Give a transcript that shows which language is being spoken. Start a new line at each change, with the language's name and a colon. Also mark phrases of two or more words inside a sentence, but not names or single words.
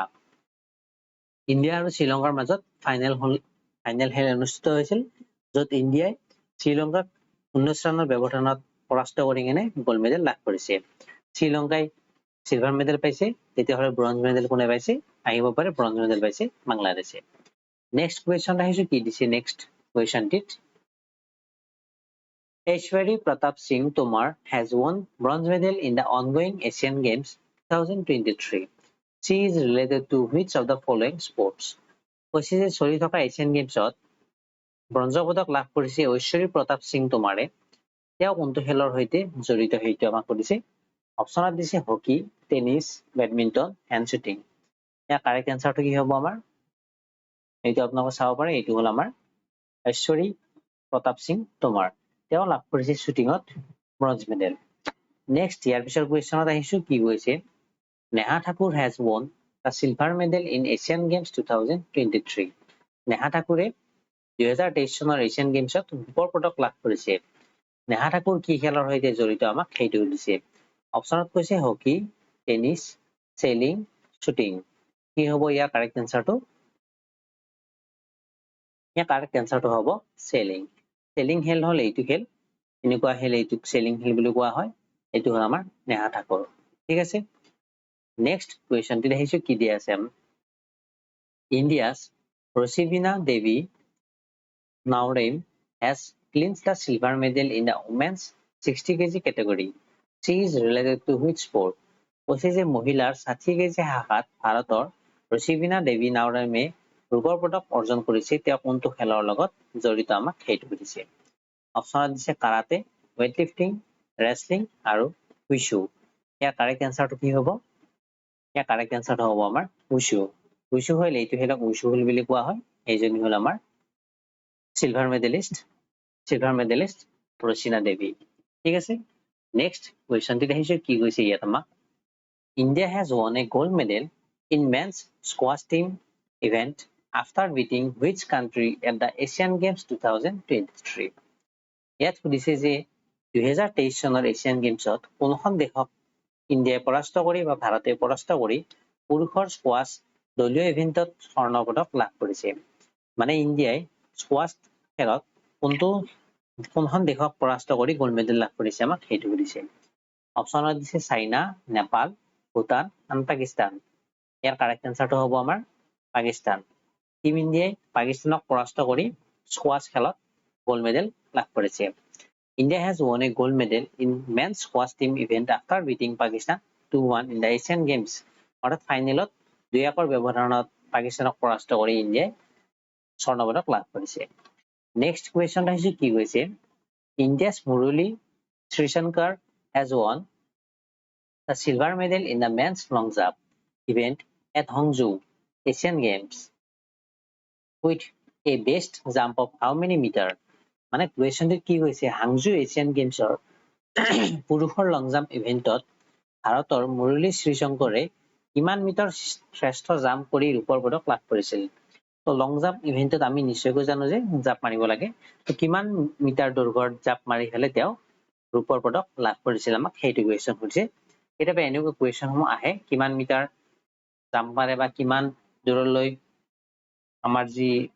Assamese: ইণ্ডিয়া আৰু শ্ৰীলংকাৰ মাজত ফাইনেল খেল অনুষ্ঠিত হৈছিল, য'ত ইণ্ডিয়াই শ্ৰীলংকাক 19 ৰানৰ ব্যৱধানত পৰাস্ত কৰি কেনে
English: gold medal
Assamese: লাভ কৰিছে। শ্ৰীলংকাই
English: silver medal
Assamese: পাইছে, তেতিয়াহ'লে
English: bronze medal
Assamese: কোনে পাইছে? আহিব পাৰে
English: bronze medal
Assamese: পাইছে বাংলাদেশে।
English: next question
Assamese: আহিছো কি দিছে
English: next questionটিত, Aishwarya Pratap Singh Tomar has won bronze medal in the ongoing Asian Games 2023. She is related to which of the following sports?
Assamese: কৈছে যে চলি থকা এছিয়ান গেমছত ব্ৰঞ্জৰ পদক লাভ কৰিছে ঐশ্বৰী প্ৰতাপ সিং টোমাৰে। তেওঁ কোনটো খেলৰ সৈতে জড়িত সেইটো আমাক সুধিছে অপচনত দিছে হকি টেনিছ বেডমিণ্টন হেণ্ড শ্বুটিং ইয়াৰ
English: correct answerটো
Assamese: কি হ'ব আমাৰ এইটো আপোনালোকে চাব পাৰে এইটো হ'ল আমাৰ ঐশ্বৰী প্ৰতাপ সিং তোমাৰ তেওঁ লাভ কৰিছে শ্বুটিঙত ব্ৰঞ্জ
English: medal next
Assamese: ইয়াৰ পিছৰ কুৱেশ্যনত আহিছো কি কৈছে নেহা ঠাকুৰ
English: has won the silver medal in Asian Games 2023
Assamese: নেহা ঠাকুৰে 2023 চনৰ এছিয়ান গেমছত ৰূপৰ পদক লাভ কৰিছে নেহা ঠাকুৰ কি খেলৰ সৈতে জড়িত আমাক সেইটো দিছে অপচনত কৈছে হকি টেনিছ চেলিং শ্বুটিং কি হ'ব ইয়াৰ
English: correct answerটো
Assamese: ইয়াৰ
English: correct answerটো
Assamese: হ'ব চেলিং চেলিং খেল হ'ল এইটো খেল এনেকুৱা খেল এইটোক চেলিং খেল বুলি কোৱা হয় এইটো হ'ল আমাৰ নেহা ঠাকুৰ ঠিক আছে
English: next questionটো
Assamese: দেখিছো কি দিয়া আছে
English: India's Rosivina Devi Naurem has clinched the silver medal in the women's 60 kg category. She is related to which sport?
Assamese: কৈছে যে মহিলাৰ 60 কেজি শাখাত ভাৰতৰ ৰচিবিনা দেৱী নাওৰেমে ৰূপৰ পদক অৰ্জন কৰিছে তেওঁ কোনটো খেলৰ লগত জড়িত আমাক সেইটো সুধিছে অপচনত দিছে কাৰাতে
English: weight lifting
Assamese: ৰেসলিং আৰু উইশু ইয়াৰ
English: correct answerটো
Assamese: কি হ'ব ইয়াৰ কাৰেক্ট এনসাৰটো হ'ব আমাৰ উইশু উইশু হ'ল এইটো খেলক উইশু বুলি কোৱা হয় এইজনী হ'ল আমাৰ silver medalist ৰচিনা দেৱী ঠিক আছে
English: next questionটো
Assamese: দেখিছো কি কৈছে ইয়াত আমাক
English: India has won a gold medal in men's squash team event after beating which country at the Asian Games 2023
Assamese: ইয়াত সুধিছে যে 2023 চনৰ এছিয়ান গেমছত কোনখন দেশক ইণ্ডিয়াই পৰাস্ত কৰি বা ভাৰতে পৰাস্ত কৰি পুৰুষৰ স্কোৱাছ দলীয় ইভেন্টত স্বৰ্ণ পদক লাভ কৰিছে মানে ইণ্ডিয়াই স্কোৱাছ খেলত কোনখন দেশক পৰাস্ত কৰি
English: gold medal
Assamese: লাভ কৰিছে আমাক সেইটো সুধিছে অপচনত দিছে চাইনা নেপাল ভূটান আৰু পাকিস্তান ইয়াৰ
English: correct answerটো
Assamese: হ'ব আমাৰ পাকিস্তান টিম ইণ্ডিয়াই পাকিস্তানক পৰাস্ত কৰি স্কোৱাছ খেলত
English: gold medal
Assamese: লাভ কৰিছে
English: India has won a gold medal in men's squash team event after beating Pakistan 2-1 in the Asian Games
Assamese: অৰ্থাৎ ফাইনেলত 2-1 ব্যৱধানত পাকিস্তানক পৰাস্ত কৰি ইণ্ডিয়াই স্বৰ্ণ পদক লাভ কৰিছে
English: next question
Assamese: আহিছে কি কৈছে
English: India's Murali Srishankar has won the silver medal in the men's long jump event at Hangzhou Asian Games with a best jump of how many meter
Assamese: মানে কুৱেশ্যনটো কি হৈছে হাংজু এছিয়ান গেমছৰ পুৰুষৰ লং
English: jump eventত
Assamese: ভাৰতৰ মুৰলী শ্ৰীশংকৰে কিমান মিটাৰ শ্ৰেষ্ঠ জাম্প কৰি ৰূপৰ পদক লাভ কৰিছিল তো
English: long jump eventত
Assamese: আমি নিশ্চয়কৈ জানো যে জাম্প মাৰিব লাগে তো কিমান মিটাৰ দৈৰ্ঘ্যৰ জাম্প মাৰি ফেলে তেওঁ ৰূপৰ পদক লাভ কৰিছিল আমাক সেইটো কুৱেশ্যন সুধিছে কেতিয়াবা এনেকুৱা কুৱেশ্যনসমূহ আহে কিমান মিটাৰ জাম্প মাৰে বা কিমান দূৰলৈ আমাৰ যি